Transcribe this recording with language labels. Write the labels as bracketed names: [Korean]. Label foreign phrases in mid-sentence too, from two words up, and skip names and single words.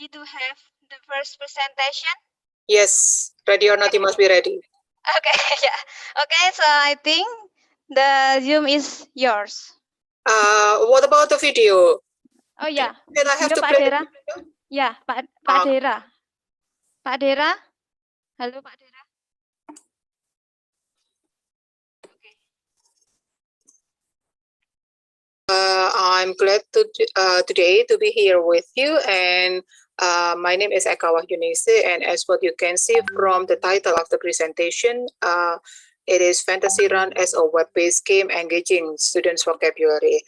[English] to have the first presentation? Yes, ready or not, you must be ready. Okay, yeah. Okay, so I think the Zoom is yours. What about the video? Oh yeah, Then I have video to Pak play the Dera. video? [Indonesian] Ya, Pak Dera. Pak Dera. Halo Pak Dera. [English] I'm glad today to be here with you, and my name is Eka Wahyunise, and as what you can see from the title of the presentation, it is Fantasy Run as a web-based game engaging students' vocabulary.